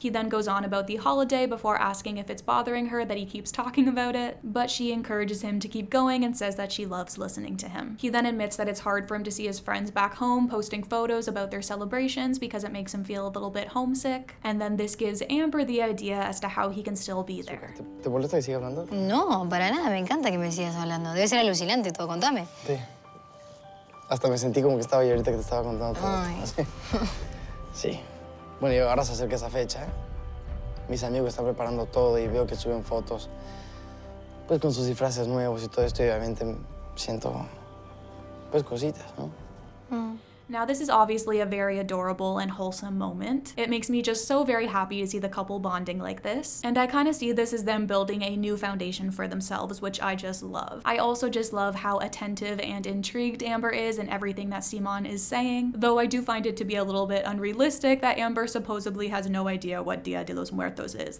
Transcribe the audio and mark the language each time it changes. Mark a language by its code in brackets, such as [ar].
[en] He then goes on about the holiday before asking if it's bothering her that he keeps talking about it, but she encourages him to keep going and says that she loves listening to him. He then admits that it's hard for him to see his friends back home posting photos about their celebrations because it makes him feel a little bit homesick, and then this gives Amber the idea as to how he can still be there. [es] ¿Te molesta que siga hablando? No, para nada, me encanta que me sigas hablando. Debe ser alucinante todo, contame. Sí. Hasta me sentí como que estaba ahí ahorita que te estaba contando todo. Ay. Así. Sí. Bueno, y ahora se acerca esa fecha, ¿eh? Mis amigos están preparando todo y veo que suben fotos, pues con sus disfraces nuevos y todo esto, y obviamente siento, pues, cositas, ¿no? [en] Now, this is obviously a very adorable and wholesome moment. It makes me just so very happy to see the couple bonding like this. And I kind of see this as them building a new foundation for themselves, which I just love. I also just love how attentive and intrigued Amber is in everything that Simón is saying, though I do find it to be a little bit unrealistic that Amber supposedly has no idea what Dia de los Muertos is.